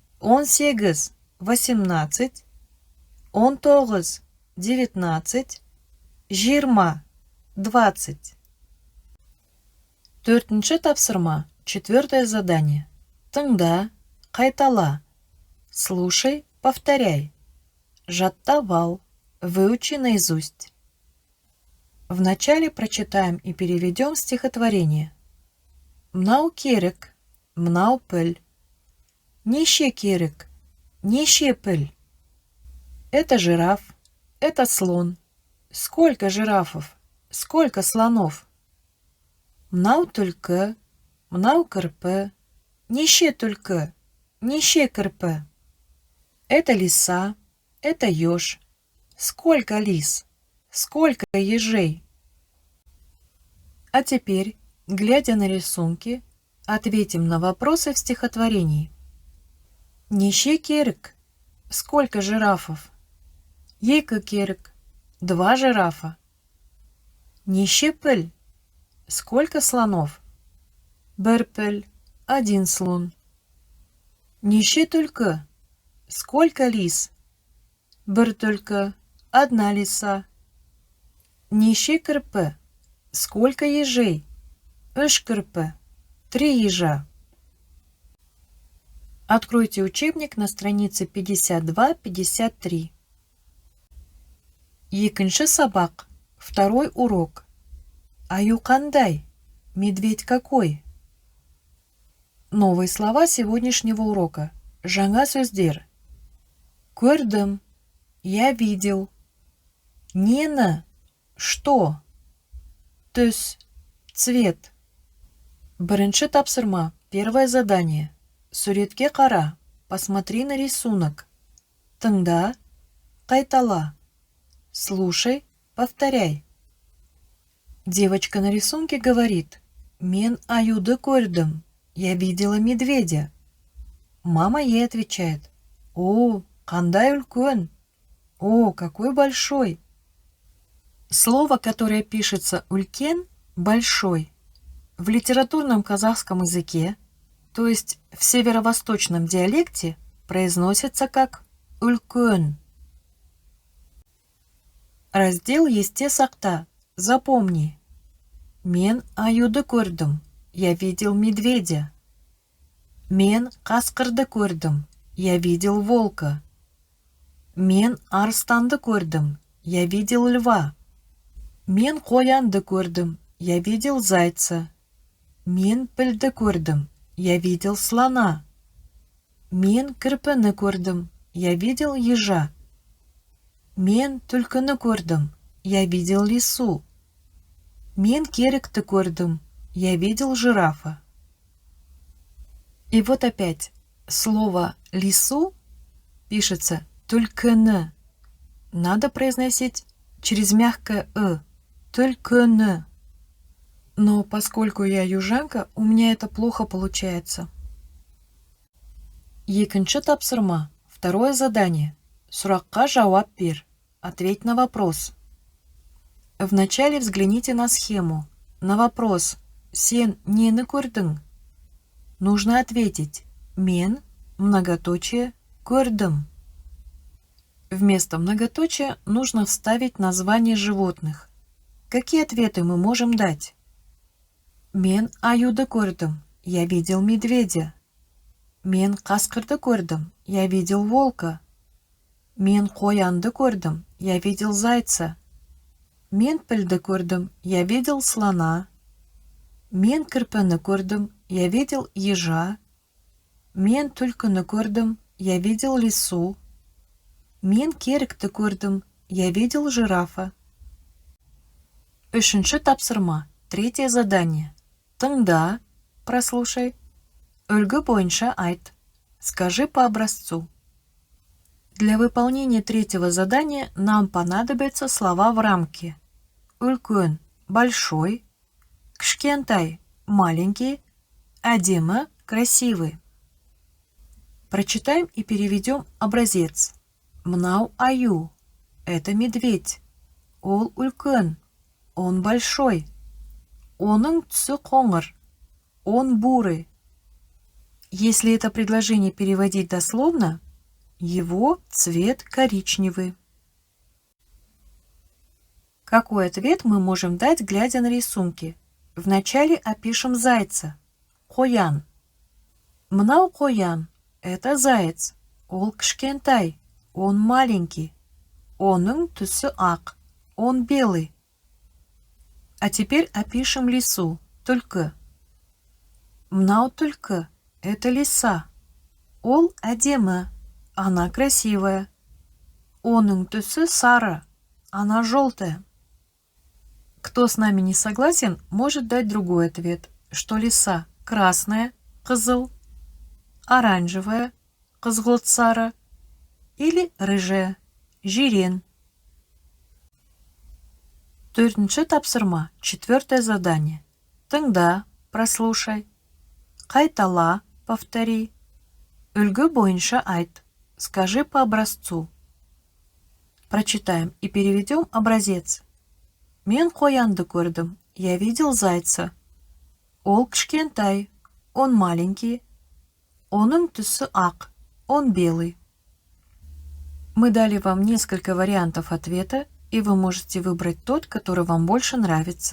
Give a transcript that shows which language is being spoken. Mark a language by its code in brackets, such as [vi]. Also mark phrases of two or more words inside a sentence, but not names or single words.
[ru] 18, 18, 19, 19, 20, 20. [kk] Төртінші тапсырма, [ru] четвертое задание. [kk] Тыңда, қайтала. [ru] Слушай, повторяй. [kk] Жаттап, [ru] выучи наизусть. Вначале прочитаем и переведем стихотворение. [kk] Мынау керек, мынау піл. Неше керек, неше піл. [ru] Это жираф, это слон. Сколько жирафов, сколько слонов. [kk] Мынау түлкі, мынау кірпі. Неше түлкі, неше кірпі. [ru] Это лиса, это еж. Сколько лис, сколько ежей. А теперь, глядя на рисунки, ответим на вопросы в стихотворении. [kk] Неше керек, [ru] сколько жирафов. [kk] Екі керек, 2 жирафа. Неше піл, [ru] сколько слонов. [kk] Бір піл, 1 слон. Неше түлкі, [ru] сколько лис. [kk] Бір түлкі, 1 лиса. Неше кірпі, [ru] сколько ежей. [kk] 3 кірпі, 3 ежа. [ru] Откройте учебник на странице 52-53. [kk] Екінші сабақ, [ru] второй урок. [kk] Аю қандай? [ru] Медведь какой? Новые слова сегодняшнего урока. [kk] Жаңа сөздер. Көрдім. [ru] Я видел. [kk] Нені? [ru] Что? Түс. Цвет. [kk] Бірінші тапсырма. [ru] Первое задание. [kk] Суретке қара. [ru] Посмотри на рисунок. [kk] Тыңда. Қайтала. [ru] Слушай. Повторяй. Девочка на рисунке говорит: [kk] «Мен аюды көрдім. [ru] Я видела медведя». Мама ей отвечает: «О, [kk] қандай үлкен! [ru] О, какой большой!» Слово, которое пишется «улькен» – «большой», в литературном казахском языке, то есть в северо-восточном диалекте, произносится как «үлкен». Раздел [kk] «Есте сақта». Запомни. Мен аюды көрдім. [ru] Я видел медведя. [kk] Мен қасқырды көрдім. [ru] Я видел волка. [kk] Мен арыстанды көрдім. [ru] Я видел льва. [kk] Мен қоянды көрдім. [ru] Я видел зайца. [kk] Мен пілді көрдім. [ru] Я видел слона. [kk] Мен кірпіні көрдім. [ru] Я видел ежа. [kk] Мен түлкіні көрдім. [ru] Я видел лису. [kk] Мен керікті көрдім. [ru] Я видел жирафа. И вот опять слово «лису» пишется «түлкіні». Надо произносить через мягкое «ы». «Түлкіні». Но поскольку я южанка, у меня это плохо получается. [kk] Екінші тапсырма. [ru] Второе задание. [kk] Сұраққа жауап бер. [ru] Ответь на вопрос. Вначале взгляните на схему. На вопрос [kk] «Сен нені көрдің?» [ru] нужно ответить «Мен, многоточие, көрдім». Вместо многоточия нужно вставить название животных. Какие ответы мы можем дать? [kk] Мен аюды көрдім. [ru] Я видел медведя. [kk] Мен қасқырды көрдім. [ru] Я видел волка. [kk] Мен қоянды көрдім. [ru] Я видел зайца. [kk] Мен пілді көрдім. [ru] Я видел слона. [kk] Мен кірпіні көрдім. [ru] Я видел ежа. [kk] Мен түлкіні көрдім. [ru] Я видел лису. [kk] Мен керікті көрдім. [ru] Я видел жирафа. [kk] Үшінші тапсырма. [ru] Третье задание. [kk] Тыңда, прослушай. Үлгі бойынша айт. [ru] Скажи по образцу. Для выполнения третьего задания нам понадобятся слова в рамке. [kk] Үлкен – большой, кішкентай – маленький, әдемі – [ru] красивый. Прочитаем и переведем образец. [kk] Мынау аю – [ru] это медведь. [kk] Ол үлкен – [ru] он большой. [kk] Оның түсі қоңыр – [ru] он бурый. Если это предложение переводить дословно, его цвет коричневый. Какой ответ мы можем дать, глядя на рисунки? Вначале опишем зайца. Коян. [kk] Мнау коян. [ru] Это заяц. [kk] Ол кішкентай. [ru] Он маленький. [kk] Оның түсі ақ. [ru] Он белый. А теперь опишем лису. Түлкі. [kk] Мнау түлкі. [ru] Это лиса. [kk] Ол әдемі. [ru] Она красивая. [kk] Оның түсі сары. [ru] Она желтая. Кто с нами не согласен, может дать другой ответ, что лиса красная, [kk] қызыл, оранжевая, қызғылт сары, [ru] или рыжая, [kk] жирен. Төртінші тапсырма, [ru] четвертое задание. [kk] Тыңда, прослушай. Қайтала, повтори. Үлгі бойынша айт. [ru] Скажи по образцу. Прочитаем и переведем образец. [kk] Мен қоянды көрдім. [ru] Я видел зайца. [kk] Ол кішкентай. [ru] Он маленький. [kk] Оның түсі ақ. [ru] Он белый. Мы дали вам несколько вариантов ответа, и вы можете выбрать тот, который вам больше нравится.